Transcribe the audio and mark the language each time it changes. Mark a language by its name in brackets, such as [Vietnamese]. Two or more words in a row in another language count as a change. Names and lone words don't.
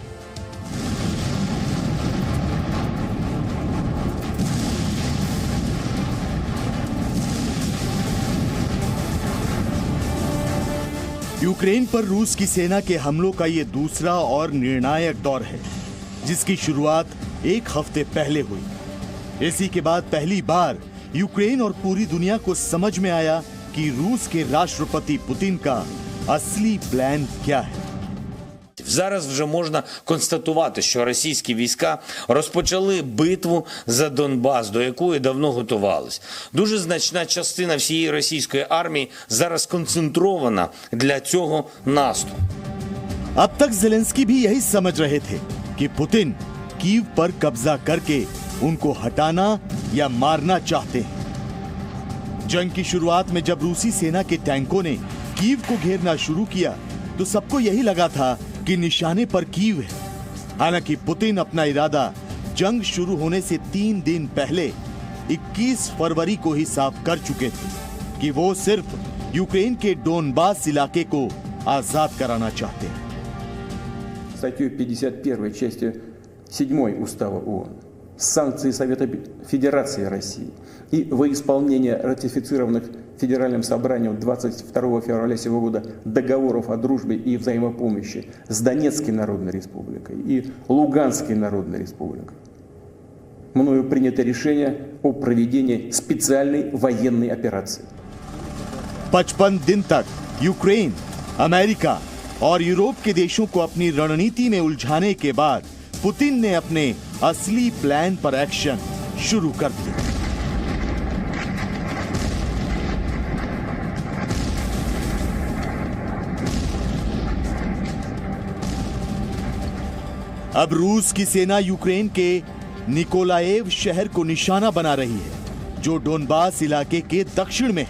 [Hindi] यूक्रेन पर रूस की सेना के हमलों का ये दूसरा और निर्णायक दौर है, जिसकी शुरुआत एक हफ्ते पहले हुई। इसी के बाद पहली बार यूक्रेन और पूरी दुनिया को समझ में आया कि रूस के राष्ट्रपति पुतिन का असली प्लान क्या है। [Ukrainian] Зараз вже можна констатувати, що російські війська розпочали битву за Донбас, до якої давно готувались. Дуже значна частина всієї російської армії зараз сконцентрована для цього наступу. [Hindi] अब तक ज़ेलेंस्की भी यही समझ रहे थे कि पुतिन कीव पर कब्जा करके उनको हटाना या मारना चाहते हैं। जंग की शुरुआत में जब रूसी सेना के टैंकों ने कीव को घेरना शुरू किया तो सबको यही लगा था कि निशाने पर कीव है। हालांकि पुतिन अपना इरादा जंग शुरू होने से 3 दिन पहले 21 फरवरी को ही साफ कर चुके थे कि वो सिर्फ यूक्रेन के डोनबास इलाके को आजाद कराना चाहते हैं। [Russian] Статьей 51 частью 7 Устава ООН санкции Совета Федерации России и во исполнение ратифицированных Федеральным собранием 22 февраля сего года договоров о дружбе и взаимопомощи с Донецкой Народной Республикой и Луганской Народной Республикой. Мною принято решение о проведении специальной военной операции. [Hindi] 55 दिन तक यूक्रेन, अमेरिका और यूरोप के देशों को अपनी रणनीति में उलझाने के बाद पुतिन ने अपने असली प्लान पर एक्शन शुरू कर दिया। अब रूस की सेना यूक्रेन के निकोलाएव शहर को निशाना बना रही है, जो डोनबास इलाके के दक्षिण में है।